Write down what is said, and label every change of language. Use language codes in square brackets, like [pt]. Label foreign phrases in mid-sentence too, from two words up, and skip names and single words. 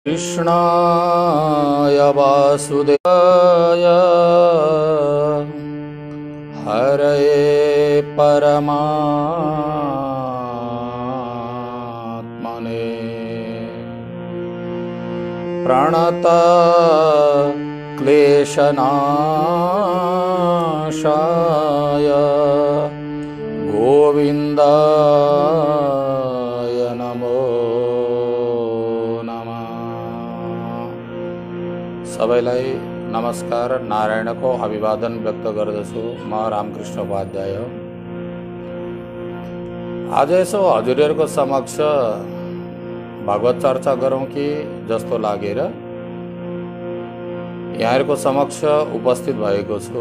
[sa] कृष्णाय वासुदेवाय हरये परमात्मने प्रणत क्लेशनाशाय गोविन्दाय नमो [ne] सबैलाई नमस्कार नारायणको अभिवादन व्यक्त गर्दछु। म रामकृष्ण उपाध्याय। आज यसो हजुरहरुको समक्ष भागवत चर्चा गरौँ कि जस्तो लागेर यहाँहरुको समक्ष उपस्थित भएको छु।